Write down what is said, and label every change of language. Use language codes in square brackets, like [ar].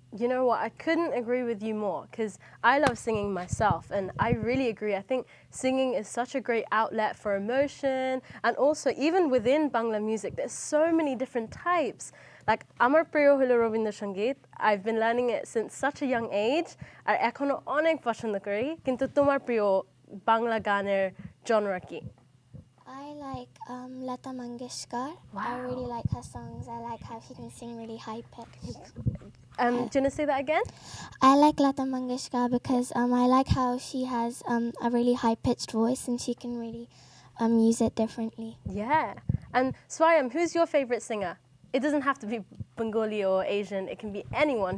[en] You know what, I couldn't agree with you more because I love singing myself, and I really agree. I think singing is such a great outlet for emotion, and also even within Bangla music there's so many different types. Like [bn] আমার প্রিয় হলো Rabindrasangeet, [en] I've been learning it since such a young age [bn] আর এখনো অনেক পছন্দ করি। কিন্তু তোমার প্রিয় বাংলা গানের genre কি? [en] I like Lata Mangeshkar. Wow. I really like her songs. I like how she can sing really high pitched. Do you want to say that again? I like Lata Mangeshkar because I like how she has a really high pitched voice and she can really use it differently. Yeah. And Swayam, who's your favorite singer? It doesn't have to be Bengali or Asian. It can be anyone.